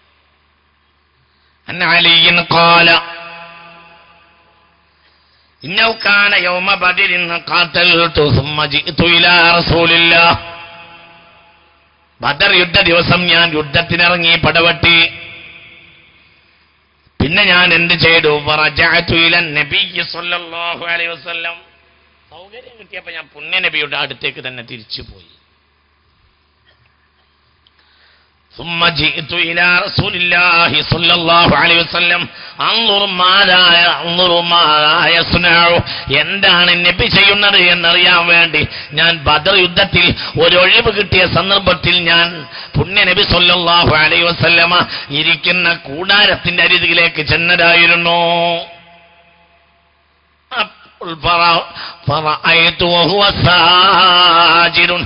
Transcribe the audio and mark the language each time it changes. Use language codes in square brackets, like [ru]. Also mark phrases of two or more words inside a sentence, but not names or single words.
[ar] عن علي قال إنه كان يوم بدر قاتلت ثم جئت إلى رسول الله. [ml] ബദർ യുദ്ധ ദിവസം ഞാൻ യുദ്ധത്തിനിറങ്ങി പടവെട്ടി. പിന്നെ ഞാൻ എന്ത് ചെയ്തു? [ar] فرجعت إلى النبي صلى الله عليه وسلم. [ml] സൗകര്യം കിട്ടിയപ്പോൾ ഞാൻ പുണ്യ നബിയുടെ അടുത്തേക്ക് തന്നെ തിരിച്ചു പോയി. [ar] ثم جئت إلى رسول الله صلى الله عليه وسلم انظر ماذا يصنع. [ml] എന്താണ് നബി ചെയ്യുന്നത് എന്നറിയാൻ വേണ്ടി ഞാൻ ബദർ യുദ്ധത്തിൽ ഒരു ഒഴിവ് കിട്ടിയ സന്ദർഭത്തിൽ ഞാൻ പുണ്യ നബി [ar] صلى الله عليه وسلم [ml] ഇരിക്കുന്ന കൂടാരത്തിന്റെ അരികിലേക്ക് ചെന്നതായിരുന്നു. [ar] فرأيت وهو ساجد.